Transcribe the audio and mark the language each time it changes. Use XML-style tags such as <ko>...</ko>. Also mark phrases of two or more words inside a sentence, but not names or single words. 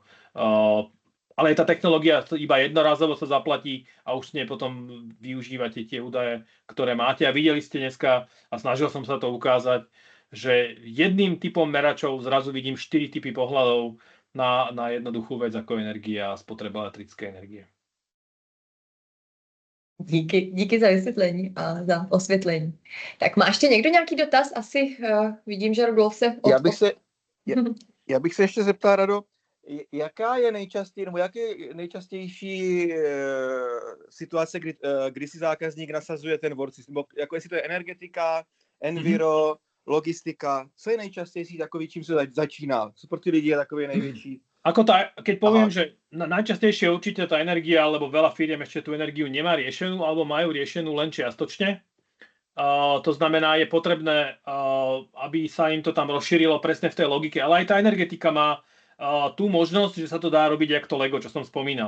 <sk>Ale tá technológia iba jednorazovo sa zaplatí a už nie potom využívate tie údaje, ktoré máte. A videli ste dneska, a snažil som sa to ukázať, že jedným typom meračov zrazu vidím 4 typy pohľadov na jednoduchú vec ako energia a spotreba elektrické energie.</sk> <cs>Díky za vysvětlení a za osvětlení. Tak má ještě někdo nějaký dotaz? Asi vidím, že Rudolf se... Já bych se ještě zeptal, Rado, jaká je nejčastější situace, kdy si zákazník nasazuje ten Worksys? Nebo jako jestli to je energetika, enviro, logistika, co je nejčastější takový, čím se začíná? Co pro ty lidi je takový největší?</cs> <sk>Keď poviem, že najčastejšie určite tá energia, alebo veľa firiem ešte tú energiu nemá riešenú, alebo majú riešenú len čiastočne. To znamená, je potrebné, aby sa im to tam rozšírilo presne v tej logike. Ale aj tá energetika má tú možnosť, že sa to dá robiť jak to Lego, čo som spomínal.</sk>